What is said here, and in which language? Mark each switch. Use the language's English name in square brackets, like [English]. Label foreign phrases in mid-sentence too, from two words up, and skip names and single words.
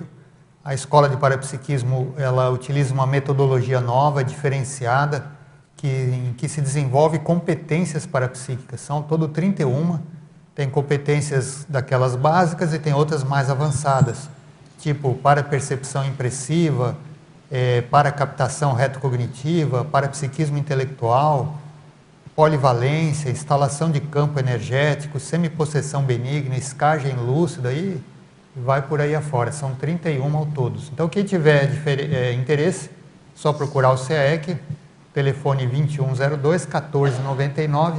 [Portuguese] A Escola de Parapsiquismo, ela utiliza uma metodologia nova, diferenciada, em que se desenvolve competências parapsíquicas. São todo 31, tem competências daquelas básicas e tem outras mais avançadas, tipo parapercepção impressiva, paracaptação retrocognitiva, parapsiquismo intelectual, polivalência, instalação de campo energético, semipossessão benigna, escagem lúcida e vai por aí afora. São 31 ao todos. Então, quem tiver interesse, só procurar o CAEC, telefone 2102-1499.